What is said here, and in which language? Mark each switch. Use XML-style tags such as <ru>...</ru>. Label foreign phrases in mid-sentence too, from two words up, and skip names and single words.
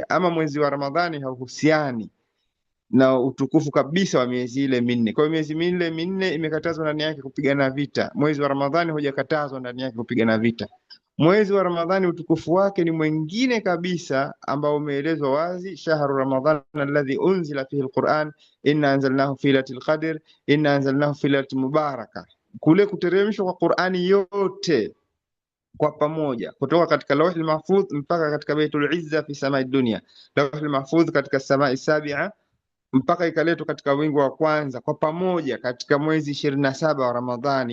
<sw>Ama mwezi wa Ramadhani hauhusiani na utukufu kabisa wa miezi ile minne. Kwa hiyo miezi ile minne imekatazwa ndani yake kupigana vita. Mwezi wa Ramadhani hujakatazwa ndani yake kupigana vita. Mwezi wa Ramadhani utukufu wake ni mwingine kabisa, ambao umeelezwa wazi:</sw> <ar>شهر رمضان الذي أنزل فيه القرآن إنا أنزلناه في ليلة القدر إنا أنزلناه في ليلة مباركة.</ar> <sw>Kule kuteremshwa kwa Qur'ani yote kwa pamoja kutoka katika Lauhul Mahfudh mpaka katika Baitul Izza</sw> <ar>في سماء الدنيا,</ar> <sw>Lauhul Mahfudh katika</sw> <ar>سماء سابعة,</ar> <sw>mpaka ikaletwa katika wingu wa kwanza kwa pamoja katika mwezi 27 wa Ramadhani.</sw>